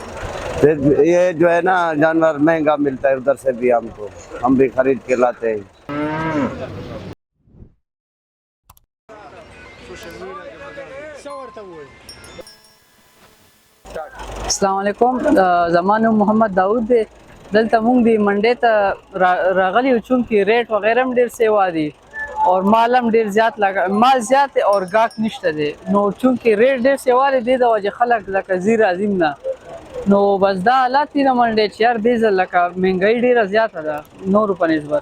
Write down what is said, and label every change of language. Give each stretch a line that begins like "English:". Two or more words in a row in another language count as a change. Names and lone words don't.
Urdu: پھر یہ جو ہے نا جانور مہنگا ملتا ہے ادھر سے بھی ہم کو، ہم بھی خرید کے لاتے ہیں.
Arabic: السلام علیکم.
Pashto: زما نوم محمد داود دی دلته مونږ دی منډې ته راغلی یو، چونکې ریټ وغیره هم ډېر سیوا دي او مال هم ډېر زیات مال زیات دی او ګاهک نشته دی. نو چونکې ریټ ډېر سیوا دی، دې د وجې خلک لکه ځي راځي نه. نو بس دا حالات دي د منډې چې یار دې ځل لکه مهنګایي ډېره زیاته ده نورو په نسبت.